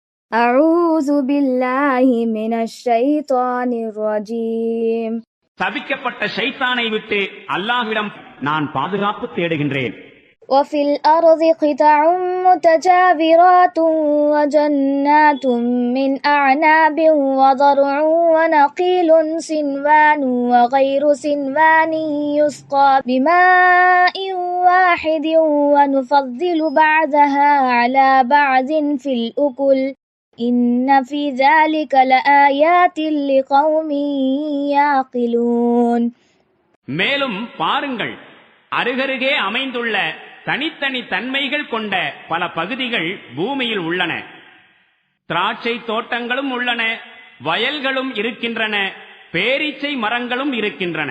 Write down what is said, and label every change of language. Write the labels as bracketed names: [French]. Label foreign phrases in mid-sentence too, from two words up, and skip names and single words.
[Arabic] أعوذ بالله من الشيطان الرجيم. [Tamil] சபிக்கப்பட்ட ஷைத்தானை விட்டு அல்லாஹ்விடம் நான் பாதுகாப்பு தேடுகின்றேன். [Arabic] وفي الأرض قطع متجاورات وجنات من أعناب وضرع ونخيل صنوان وغير صنوان يسقى بماء واحد ونفضل بعضها على بعض في الأكل إن في ذلك لآيات لقوم يعقلون. [Tamil] மேலும் பாருங்கள், அருகருகே அமைந்துள்ள தனித்தனி தன்மைகள் கொண்ட பல பகுதிகள் பூமியில் உள்ளன. திராட்சை தோட்டங்களும் உள்ளன, வயல்களும் இருக்கின்றன, பேரீச்சை மரங்களும் இருக்கின்றன.